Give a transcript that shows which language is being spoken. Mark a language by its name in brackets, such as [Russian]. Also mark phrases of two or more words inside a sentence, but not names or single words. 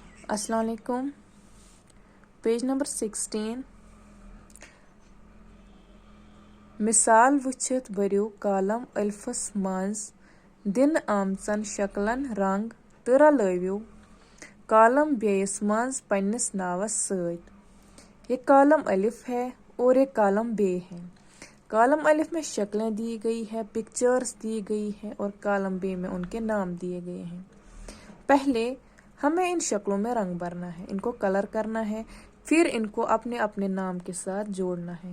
[Arabic] السلام علیکم. [English] page number [Urdu] 16. [Kashmiri] مثال وچھت بٔرِو کالم الفس منٛز دِنہٕ آمژن شکلن رنگ تہٕ رلٲوِو کالم بیٚیِس منٛز پننِس ناوس سۭتۍ. [Urdu] یہ کالم الف ہے اور یہ کالم بے ہے. کالم الف میں شکلیں دی گئی ہے، پکچرز دی گئی ہے اور کالم بے میں ان کے نام دیے گئے ہیں. پہلے ہمیں ان شکلوں میں رنگ بھرنا ہے، ان کو کلر کرنا ہے، پھر ان کو اپنے اپنے نام کے ساتھ جوڑنا ہے.